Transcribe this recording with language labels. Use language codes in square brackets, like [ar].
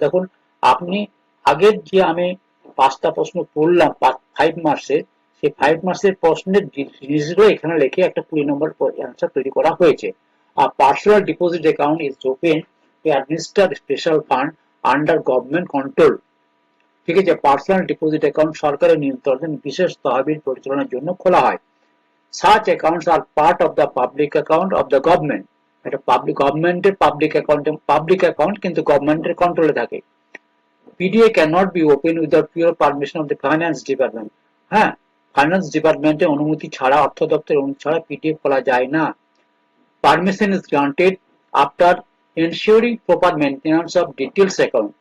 [bn] দেখুন আপনি আগের যে আমি 5টা প্রশ্ন পড়লাম 5 মার্কসে, সেই 5 মার্কসের প্রশ্নের জিনিসগুলো এখানে লিখে একটা 20 নম্বর অ্যান্সার তৈরি করা হয়েছে। [en] আর personal deposit account is open to administer special fund under government control. [bn] ঠিক আছে, পার্সোনাল ডিপোজিট অ্যাকাউন্ট সরকারের নিয়ন্ত্রণে বিশেষ তহবিল পরিচালনার জন্য খোলা হয়। [en] Such accounts are part of the public account of the government. [bn] এটা গভর্নমেন্টের পাবলিক অ্যাকাউন্ট কিন্তু গভর্নমেন্টের কন্ট্রোলে থাকে। [en] PDA cannot be open without prior permission of the finance department. [bn] হ্যাঁ, ফাইন্যান্স ডিপার্টমেন্টের অনুমতি ছাড়া, অর্থ দপ্তরের অনুমতি ছাড়া পিডিএ খোলা যায় না। [en] Permission is granted after ensuring proper maintenance of details account.